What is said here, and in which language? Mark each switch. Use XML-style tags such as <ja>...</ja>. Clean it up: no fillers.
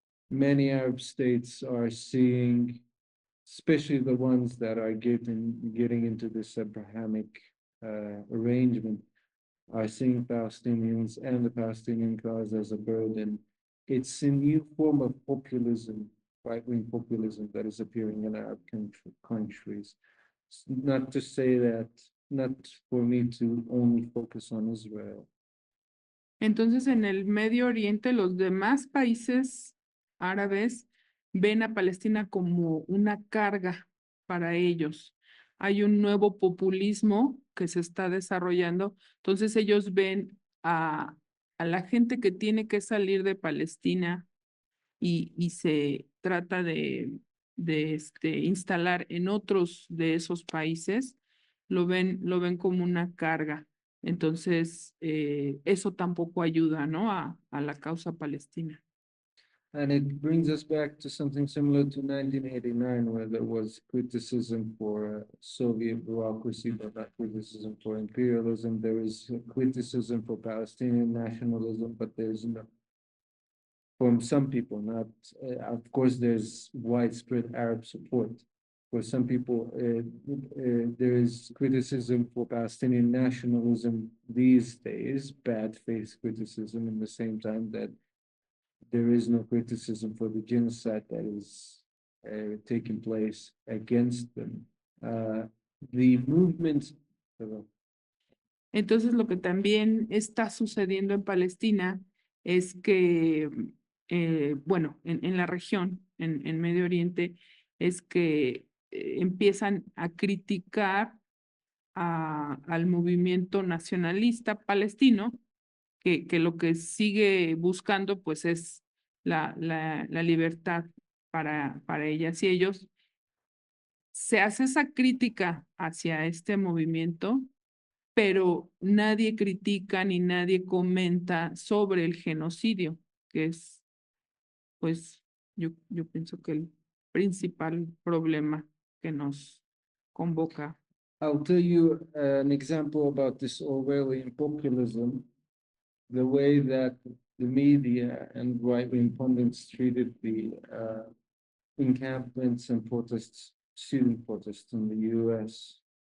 <en>many Arab states are seeing, especially the ones that are getting into this Abrahamic arrangement, are seeing Palestinians and the Palestinian cause as a burden. It's a new form of populism, right-wing populism, that is appearing in Arab countries. Not to say that, not for me to only focus on Israel.</en> <es>Entonces, en el Medio Oriente, los demás países árabes ven a Palestina como una carga para ellos, hay un nuevo populismo que se está desarrollando. Entonces ellos ven a la gente que tiene que salir de Palestina y se trata de instalar en otros de esos países, lo ven como una carga. Entonces, eso tampoco ayuda, ¿no? A la causa palestina.</es> <en>And it brings us back to something similar to 1989, where there was criticism for Soviet bureaucracy, but not criticism for imperialism. There is criticism for Palestinian nationalism, but there's no, from some people, not, of course, there's widespread Arab support. For some people, there is criticism for Palestinian nationalism these days, bad faith criticism, in the same time that there is no criticism for the genocide that is taking place against them. The movement.</en> <es>Entonces, lo que también está sucediendo en Palestina es que, bueno, en la región, en Medio Oriente, es que empiezan a criticar al movimiento nacionalista palestino, que lo que sigue buscando pues es la libertad para ellas y ellos. Se hace esa crítica hacia este movimiento, pero nadie critica ni nadie comenta sobre el genocidio, que es, pues, yo pienso que el principal problema que nos convoca.</es> <en>I'll tell you an example about this Orwellian populism, the way that the media and right-wing pundits treated the encampments and protests, student protests in the US.</en>